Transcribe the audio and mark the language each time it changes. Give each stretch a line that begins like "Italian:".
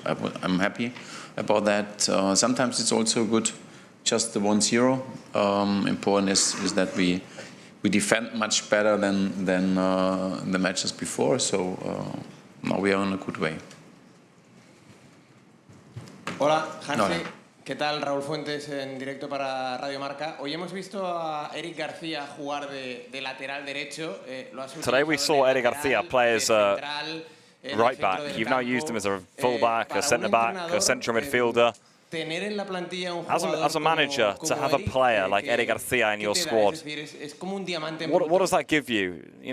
English: I'm happy about that. Sometimes it's also good, just the 1-0. Important is that we defend much better than the matches before. So now we are in a good way.
Spanish: Hola, Hansi. ¿Qué tal? Raúl Fuentes en directo para Radio Marca. Hoy hemos visto a Eric García jugar de lateral derecho.
English: Today we saw Eric Garcia play as a right back. You've now used him as a full back, a centre back, a central midfielder. As a manager, to have a player like Eric Garcia in your squad, what does that give you?